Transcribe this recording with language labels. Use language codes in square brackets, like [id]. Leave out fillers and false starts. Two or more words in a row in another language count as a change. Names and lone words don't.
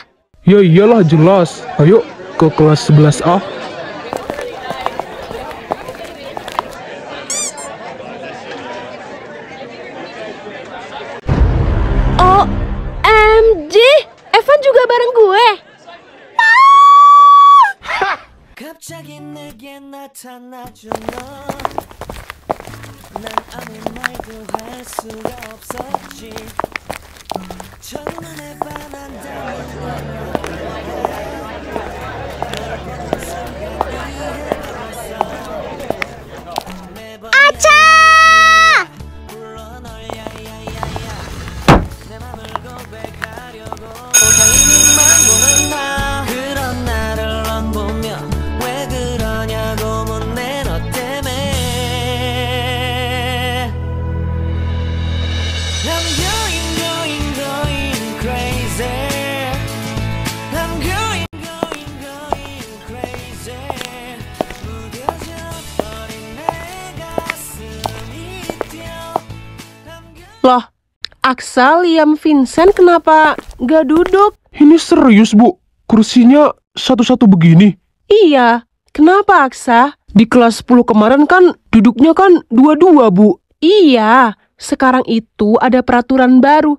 [id] Ya iyalah jelas. Ayo ke kelas 11A. [en] OMG, Evan [id] juga bareng gue. [ko] 갑자기 내게 나타나준 너. 난 아무 말도 할 수가 없었지. 첫눈에 반한다는 아차! 불러 널 야야야야 내 맘을 고백하려고 타이밍만 보는 나 그런 나를 넌 보며 왜 그러냐고 묻네 너 때문에 [en] I'm going crazy I'm going crazy [ko] 무뎌져 버린 내 가슴이 뛰어 [id] Loh, Aksa, Liam, Vincent kenapa gak duduk? Ini serius, Bu? Kursinya satu-satu begini? Iya, kenapa Aksa? Di kelas 10 kemarin kan duduknya kan dua-dua, Bu. Iya, sekarang itu ada peraturan baru.